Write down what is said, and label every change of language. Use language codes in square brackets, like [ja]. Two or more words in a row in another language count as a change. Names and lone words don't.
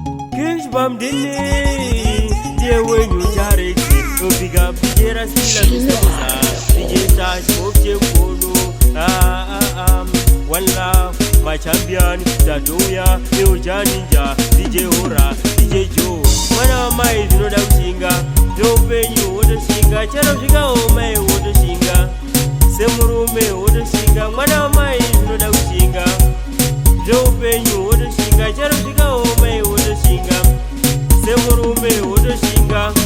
[sn] King Bam Dini, ndiye wenyu Jarex, [en] Big Up, [sn] D J Rasila, Mister Musa, D J Tash, Bob J Mkono, [en] ah, ah, ah, um, One Love, my champion, [sn] Tatuya, Leo Janinja, D J Hora, D J Joe. Mwana wa mai, zvinoda kuchinga, zveupenyu, wotoshinga, chero svikawo mai, wotoshinga. Semurume, wotoshinga, mwana wa mai, zvinoda kuchinga, zveupenyu, wotoshinga, chero svikawo mai, wotoshinga. Semurume, wotoshinga.